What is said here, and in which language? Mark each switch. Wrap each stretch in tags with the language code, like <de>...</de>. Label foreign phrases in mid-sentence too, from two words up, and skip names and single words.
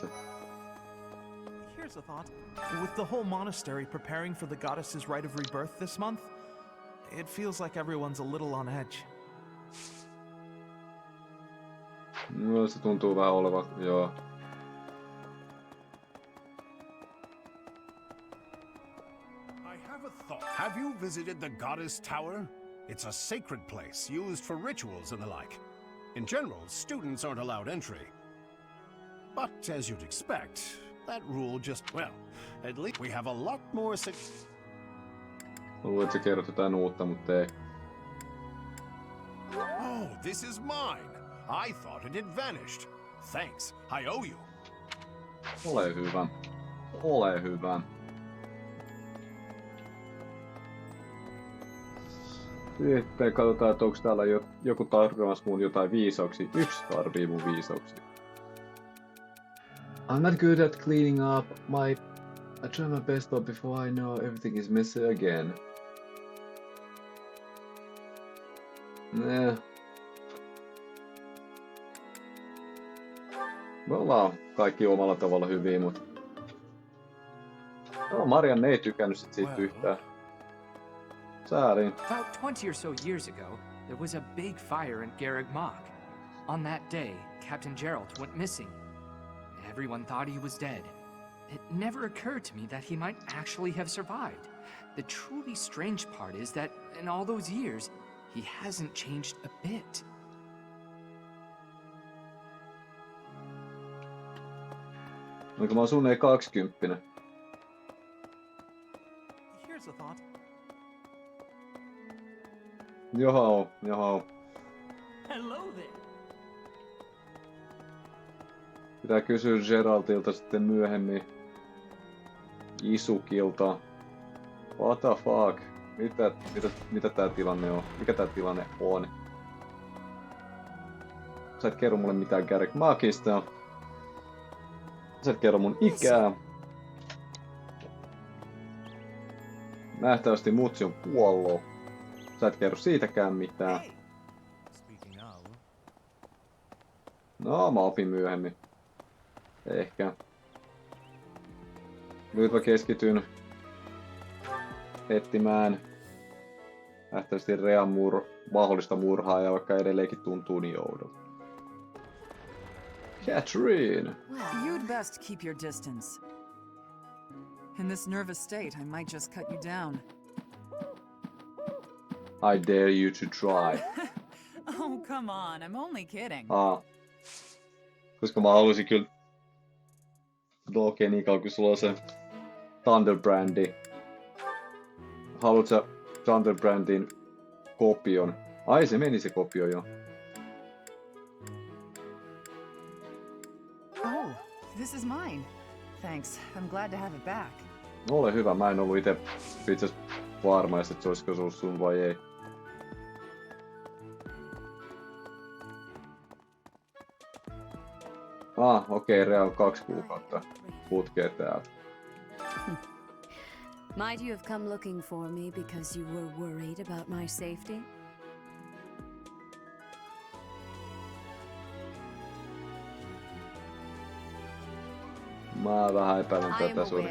<en>Here's a thought. With the whole monastery preparing for the goddess's rite of rebirth this month, it feels like everyone's a little on edge.</en> <fi>No, se tuntuu vähän olevan, joo.</fi> <en>I have a thought. Have you visited the Goddess Tower? It's a sacred place used for rituals and the like. In general, students aren't allowed entry. But as you'd expect, that rule just, well, at least we have a lot more</en> <fi>Mä luulen, että sä kerrot jotain uutta, mutta ei.</fi> <en>Oh, this is mine. I thought it had vanished. Thanks, I owe you.</en> <fi>Ole hyvä. Ole hyvä. Sitten katsotaan, että onko täällä joku tarvitsemassa mun jotain viisauksia. Yksi tarvii mun viisauksia.</fi> <en>I'm not good at cleaning up. I try my best, but before I know, everything is messy again.</en> <fi>Me ollaan kaikki omalla tavalla hyviä, mutta... No, Marianne ei tykännyt siitä yhtään. Sääli.</fi> <en>About 20 or so years ago, there was a big fire in Garreg Machin. On that day, Captain Geralt went missing. Everyone thought he was dead. It never occurred to me that he might actually have survived. The truly strange part is that in all those years, he hasn't changed a bit.</en> <fi>Oliko mä oon suunnilleen 20?</fi> <en>Here's a thought.</en> <fi>Joo.</fi> <en>Hello there.</en> <fi>Pitää kysyä Geraltilta sitten myöhemmin. Isukilta.</fi> <en>What the fuck?</en> <fi>Mitä tää tilanne on? Mikä tää tilanne on? Sä et kerro mulle mitään Garreg Machista. Sä et kerro mun ikää. Nähtävästi mutsi on kuollut. Sä et kerro siitäkään mitään. No, mä opin myöhemmin. Ehkä. Nyt mä keskityn etsimään nähtävästi Rhean mahdollista murhaa, ja vaikka edelleenkin tuntuu niin oudolta.</fi> <en>Catherine! You'd best keep your distance. In this nervous state, I might just cut you down. I dare you to try. Oh, come on, I'm only kidding.</en> <fi>Koska mä haluaisin kyllä... No okei, niin kauan kun sulla on se Thunderbrandi. Haluat sä Thunderbrandin kopion? Ai, se meni se kopio jo.</fi> <en>Oh, this is mine. Thanks, I'm glad to have it back.</en> <fi>No, ole hyvä, mä en ollut itse itse asiassa varma, että se olisiko se ollut sun vai ei. Okei, Rhea on 2 kuukautta putkea täältä.</fi> <en>Might you have come looking for me because you were worried about my safety?</en> <fi>Mä vähän epäilen</fi> <en>I am</en> <fi>tätä sun.</fi>